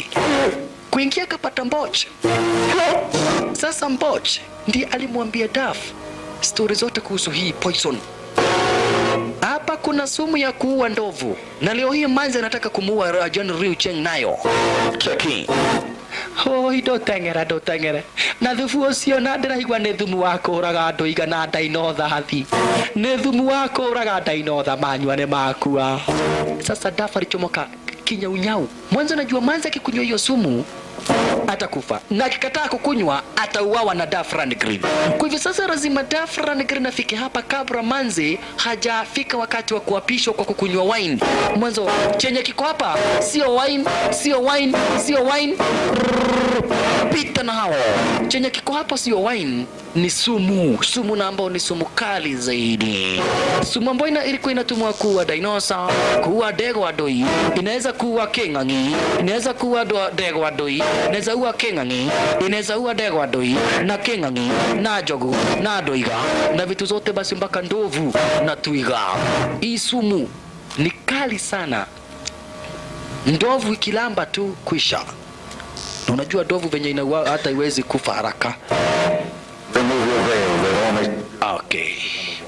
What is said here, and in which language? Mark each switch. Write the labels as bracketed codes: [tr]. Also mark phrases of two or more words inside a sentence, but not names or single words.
[sw] Kuingia kapata Mboch. Sasa Mboch ndiye alimwambia Duff story zote kuhusu hii poison. Hapa kuna sumu ya kuua ndovu, na leo hii manzi anataka kumuua General Liu Cheng nayo. Cheki. [ki] Ndotengera. Na thufu ucio na ndiraigua ni thumu wako uraga ndoiga na ndainotha hathi. Ni thumu wako uraga ndainotha manyua ne makua. [sw] Sasa Duff alichomoka kinyaunyau. Mwanzo najua manzi akikunywa hiyo sumu atakufa, na akikataa kukunywa atauawa na Duff Rundgren. Kwa hivyo sasa lazima Duff Rundgren afike hapa kabla manzi hajafika wakati wa kuapishwa kwa kukunywa wine. Mwanzo chenye kiko hapa sio wine. Pita na hao. Chenye kiko hapa sio wine, ni sumu na ambao ni sumu kali zaidi. Sumu ambayo ilikuwa inatumwa kuua dinosaur, kuua [ki] ndegwa ndui, [sw] inaweza kuua keng'ang'i, inaweza kuua [ki] ndegwa ndui, [sw] inaweza kuua keng'ang'i, inaweza kuua [ki] ndegwa ndui na keng'ang'i na njogu na ndoiga [sw] na vitu zote basi mpaka ndovu na twiga. Hii sumu ni kali sana. Ndovu ikilamba tu kwisha. Na unajua ndovu venye inaua hata iwezi kufa haraka. Okay.